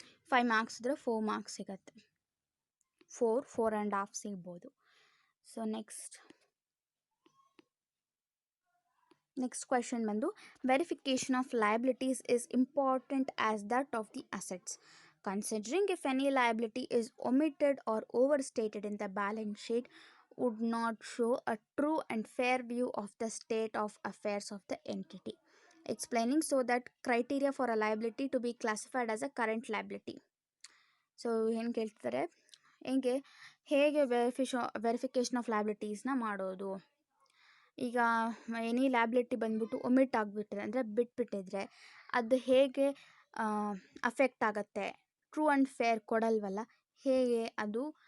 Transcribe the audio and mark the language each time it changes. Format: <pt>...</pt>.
<kn>5 marks ಇದ್ರೆ 4 marks ಸಿಗತ್ತೆ, 4.5 ಸಿಗ್ಬೋದು.</kn> <en>So next question ಬಂದು, verification of liabilities is important as that of the assets. Considering if any liability is omitted or overstated in the balance sheet would not show a true and fair view of the state of affairs of the entity. Explaining so that criteria for a liability to be classified as a current liability.</en> <kn>So ಏನು ಕೇಳ್ತಾರೆ, ಹೇಗೆ verification of ಲಯಬಿಲಿಟೀಸ್ನ ಮಾಡೋದು. ಈಗ any liability ಬಂದ್ಬಿಟ್ಟು omit ಆಗಿಬಿಟ್ಟಿದೆ ಅಂದರೆ ಬಿಟ್ಬಿಟ್ಟಿದ್ರೆ ಅದು ಹೇಗೆ ಅಫೆಕ್ಟ್ ಆಗುತ್ತೆ, ಟ್ರೂ ಆ್ಯಂಡ್ ಫೇರ್ ಕೊಡಲ್ವಲ್ಲ, ಹೇಗೆ ಅದು</kn>